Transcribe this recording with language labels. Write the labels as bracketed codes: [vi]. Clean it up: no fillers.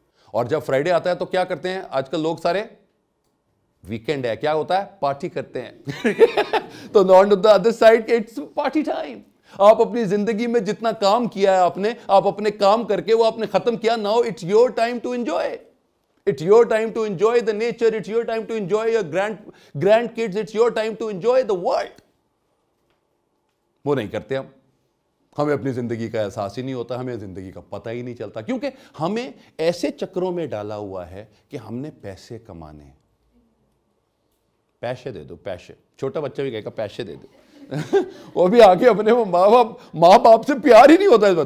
[ur] اور جب فرائیڈے آتا ہے تو کیا کرتے ہیں آج کل لوگ سارے؟ ویکینڈ ہے، کیا ہوتا ہے؟ پارٹی کرتے ہیں. [en] تو not on the other side it's party time. [ur] آپ اپنی زندگی میں جتنا کام کیا ہے آپ اپنے کام کر کے وہ آپ نے ختم کیا. [en] Now it's your time to enjoy. It's your time to enjoy the nature. It's your time to enjoy your grandkids. It's your time to enjoy the world. [ur] وہ نہیں کرتے ہم. ہمیں اپنی زندگی کا احساس ہی نہیں ہوتا, ہمیں زندگی کا پتہ ہی نہیں چلتا, کیونکہ ہمیں ایسے چکروں میں ڈالا ہوا ہے کہ ہم نے پیسے کمانے ہیں. پیسے دے دو, پیسے. چھوٹا بچہ بھی کہے گا پیسے دے دو. وہ بھی آگے اپنے ماں باپ سے پیار ہی نہیں ہوتا ہے.